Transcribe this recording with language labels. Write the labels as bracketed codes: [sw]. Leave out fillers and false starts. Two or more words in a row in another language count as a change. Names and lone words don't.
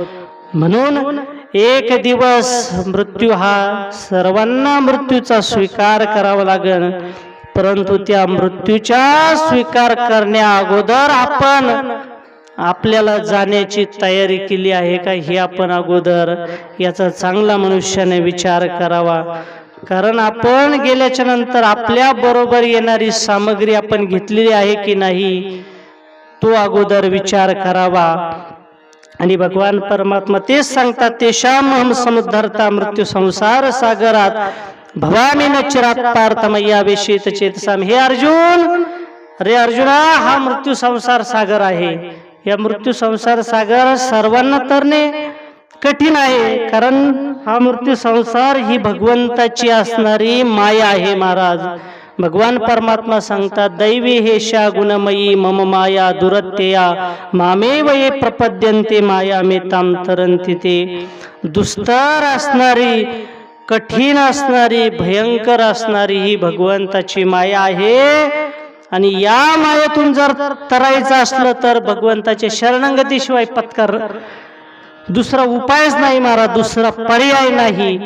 [mr] म्हणून एक दिवस मृत्यू हा सर्वांना मृत्यूचा स्वीकार करावा लागेल, परंतु त्या मृत्यूचा स्वीकार करण्या अगोदर आपण आपल्याला जाण्याची तयारी केली आहे का हे आपण अगोदर याचा चांगला मनुष्याने विचार करावा. कारण आपण गेल्याच्या नंतर आपल्या बरोबर येणारी सामग्री आपण घेतलेली आहे की नाही तो अगोदर विचार करावा. आणि भगवान परमात्मा तेच सांगतात, [sa] तेषाम अहम समुद्धरता मृत्यू संसार सागरात भवामी न चिरात पार्थ मय्या वेशित चेतसाम. [mr] हे अर्जुन, अरे अर्जुना, हा मृत्यू संसार सागर आहे. या मृत्यू संसार सागर सर्वांना तरणे कठीण आहे, कारण हा मृत्यू संसार ही भगवंताची असणारी माया आहे महाराज. भगवान परमात्मा सांगतात, [sa] दैवी हेशा गुणमयी मम माया दुरत्यया मामेव ये प्रपद्यन्ते माया मेताम तरंती. [mr] ते दुस्तर असणारी, कठीण असणारी, भयंकर असणारी ही भगवंताची माया आहे. आणि या मायेतून जर तरायचं असलं तर भगवंताच्या शरणागतीशिवाय पत्कर दुसरा उपायच नाही महाराज, दुसरा पर्याय नाही.